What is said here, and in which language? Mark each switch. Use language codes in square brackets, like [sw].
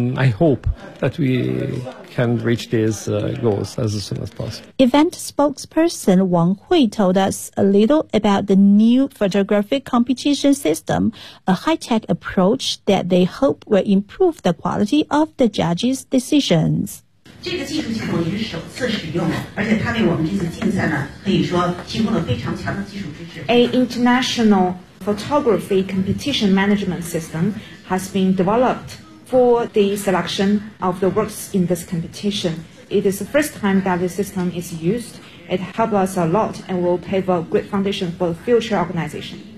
[en] I hope that we can reach these goals as soon as possible. Event spokesperson Wang Hui told us a little about the new photographic competition system, a high-tech approach that they hope will improve the quality of the judges' decisions. [zh] 这个技术项目也是首次使用的，而且它为我们这次竞赛呢，可以说提供了非常强的技术支持。 [en] A international photography competition management system has been developed for the selection of the works in this competition. It is the first time that the system is used. It helps us a lot and will pave a great foundation for the future organization.